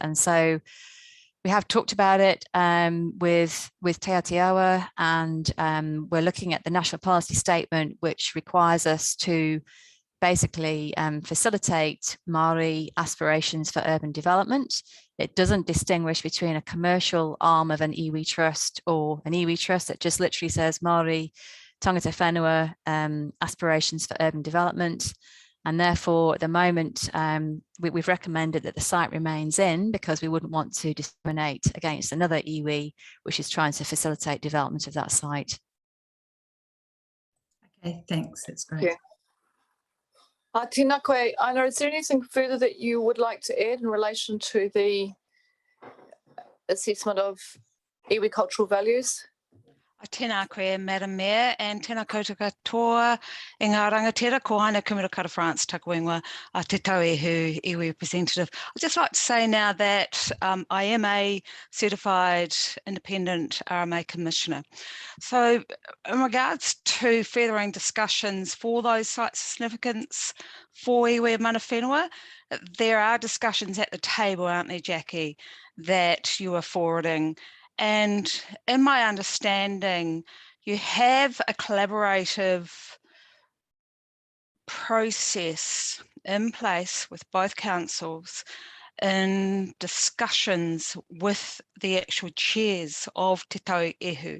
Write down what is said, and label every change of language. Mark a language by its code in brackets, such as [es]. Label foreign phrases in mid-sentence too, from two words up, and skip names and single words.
[en] And so we have talked about it with Te Atiawa, and we're looking at the national policy statement, which requires us to basically facilitate Māori aspirations for urban development. It doesn't distinguish between a commercial arm of an iwi trust or an iwi trust. It just literally says [mi] Māori tangata whenua [en] aspirations for urban development. And therefore, at the moment, we've recommended that the site remains in because we wouldn't want to discriminate against another iwi, which is trying to facilitate development of that site. Okay, thanks. That's great. Yeah. [mi] Tēnā koe, Aina, [en] is there anything further that you would like to add in relation to the assessment of iwi cultural values? [mi] Tēnā koe, [en] Madam Mayor, and [mi] tēnā koutou katoa i ngā rangatira, ko haina Kumirakara France taku ingoa a te tauehu iwi representative. [en] I'd just like to say now that I am a certified independent RMA commissioner. So in regards to furthering discussions for those sites of significance for iwi and [mi] mana whenua, [en] there are discussions at the table, aren't there, Jackie, that you are forwarding. And in my understanding, you have a collaborative process in place with both councils in discussions with the actual chairs of Te Tauehu.